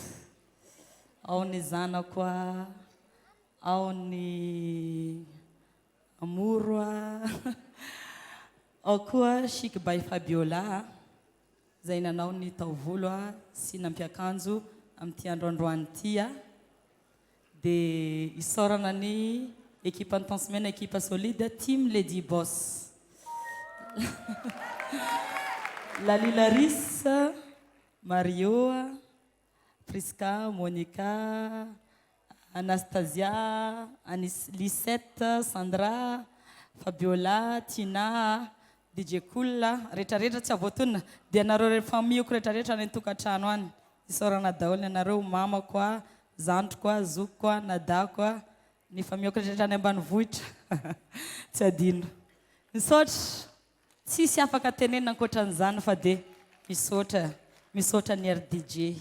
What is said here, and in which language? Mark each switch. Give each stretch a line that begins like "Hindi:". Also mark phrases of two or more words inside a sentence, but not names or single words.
Malagasy: Ao ny zanako ao ny amoro ao koa Chic by Fabiola zay nanao ny taovolo sy nampiakanjo amin'ity androandroany ity dia isaorana ny équipe ny Tansmena
French: équipe solide
Malagasy: team Lady Boss. Lali Larisse Mario Priska, Monica, Anastasia, Lisette, Sandra, Fabiola, Tina, DJ Cool, rehetrarehetra tsy avoatonina dia nareo famioko rehetrarehetra any tokantrano any. Isaorana daholo anareo mama koa, zandro koa, zoko koa, nada koa, ny famioko rehetrarehetra any ambanivohitra. Tsy adino. Misaotra tsisy afaka tenenina ankoatran'izany fa dia misaotra ny RDJ.